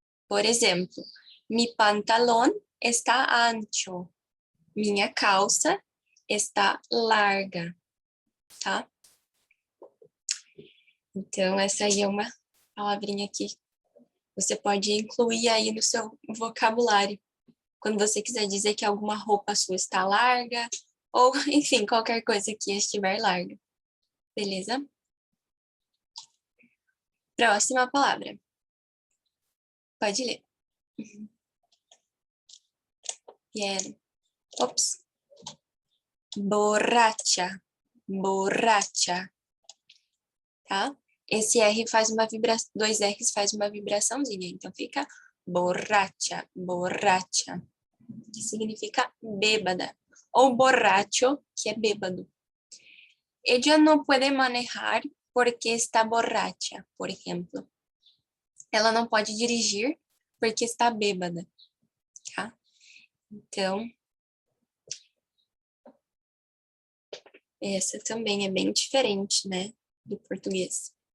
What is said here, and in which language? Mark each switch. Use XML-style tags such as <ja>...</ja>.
<pt>Por exemplo,</pt> <es>mi pantalón está ancho.</es> <pt>Minha calça está larga, tá? Então, essa aí é uma palavrinha que você pode incluir aí no seu vocabulário. Quando você quiser dizer que alguma roupa sua está larga, ou, enfim, qualquer coisa que estiver larga. Beleza? Próxima palavra. Pode ler.</pt> <es>Bien. Ops. Borracha.</es> <pt>Borracha. Tá? Esse R faz uma vibração, dois R's faz uma vibraçãozinha, então fica borracha, borracha, que significa bêbada, ou borracho, que é bêbado.</pt> <es>Ella no puede manejar porque está borracha,</es> <pt>por exemplo. Ela não pode dirigir porque está bêbada, tá? Então, essa também é bem diferente, né, do português.</pt>